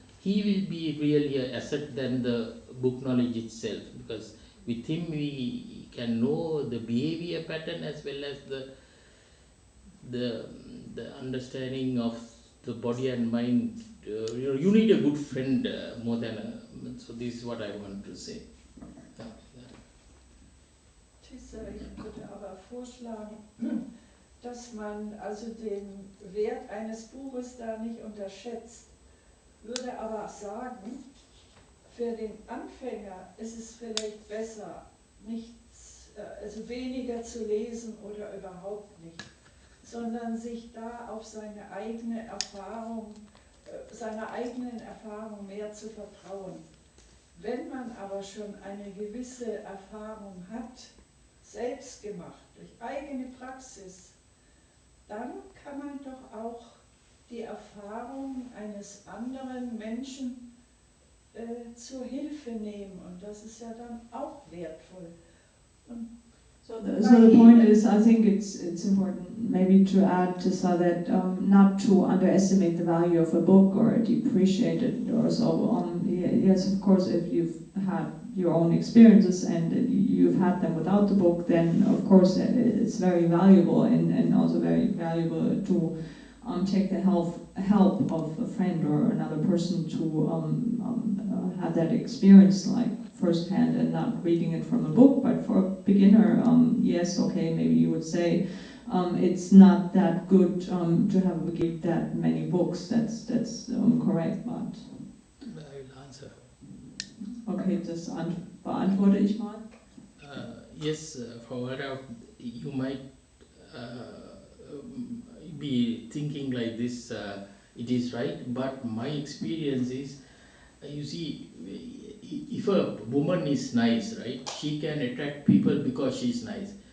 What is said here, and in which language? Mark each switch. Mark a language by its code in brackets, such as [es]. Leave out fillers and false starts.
[en] He will be really an asset than the book knowledge itself, because with him we can know the behavior pattern as well as the understanding of the body and mind. You need a good friend more than so this is what I want to say. [de] Tissa, ich würde aber vorschlagen, dass man also den Wert eines Buches da nicht unterschätzt. Würde aber sagen, für den Anfänger ist es vielleicht besser, nichts, also weniger zu lesen oder überhaupt nicht, sondern sich da auf seine eigene Erfahrung, seiner eigenen Erfahrung mehr zu vertrauen. Wenn man aber schon eine gewisse Erfahrung hat, selbst gemacht, durch eigene Praxis, dann kann man doch auch die Erfahrung eines anderen Menschen zur Hilfe nehmen. Und das ist ja dann auch wertvoll. Und [en] so the point is, I think it's important maybe to add just so that not to underestimate the value of a book or depreciate it or so. Yes, of course, if you've had your own experiences and you've had them without the book, then of course it's very valuable and also very valuable to take the help of a friend or another person to have that experience like firsthand and not reading it from a book. But for a beginner, yes, okay, maybe you would say it's not that good to have read that many books. That's correct, but I will answer. [de] okay, das beantworte ich mal. [en] Yes, for you might be thinking like this, it is right, but my experience is, you see, if a woman is nice, right, she can attract people because she is nice.